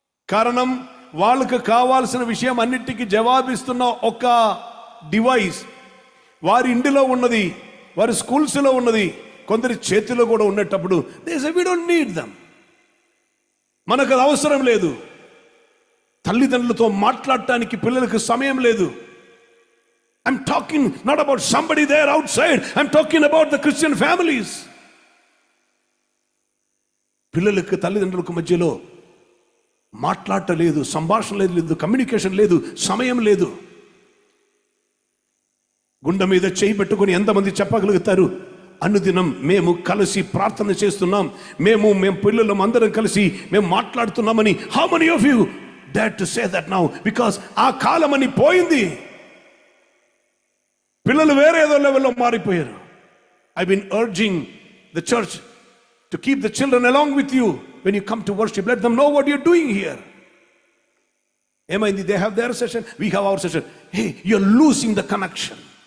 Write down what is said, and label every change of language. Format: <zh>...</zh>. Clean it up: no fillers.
<te>కారణం వాళ్ళకు కావాల్సిన విషయం అన్నిటికీ జవాబిస్తున్న ఒక డివైస్ వారి ఇంటిలో ఉన్నది, వారి స్కూల్స్లో ఉన్నది, కొందరి చేతిలో కూడా ఉండేటప్పుడు</te> <en>They say we don't need them.</en> <te>మనకు అది అవసరం లేదు. తల్లిదండ్రులతో మాట్లాడటానికి పిల్లలకు సమయం లేదు.</te> <en>I'm talking not about somebody there outside. I'm talking about the Christian families.</en> <te>పిల్లలకు తల్లిదండ్రులకు మధ్యలో మాట్లాడటం లేదు, సంభాషణ లేదు, కమ్యూనికేషన్ లేదు, సమయం లేదు. గుండె మీద చేయి పెట్టుకొని ఎంతమంది చెప్పగలుగుతారు? అనుదినం మేము కలిసి ప్రార్థన చేస్తున్నాం, మేము పిల్లలం అందరం కలిసి మేము మాట్లాడుతున్నామని.</te> <en>How many of you dare to say that now?</en> <te>Because ఆ కాలం అని పోయింది. పిల్లలు వేరే ఏదో లెవెల్లో మారిపోయారు.</te> <en>I've been urging the church to keep the children along with you when you come to worship. Let them know what you're doing here.</en> <te>ఏమైంది?</te> <en>They have their session, we have our session. Hey, you're losing the connection.</en>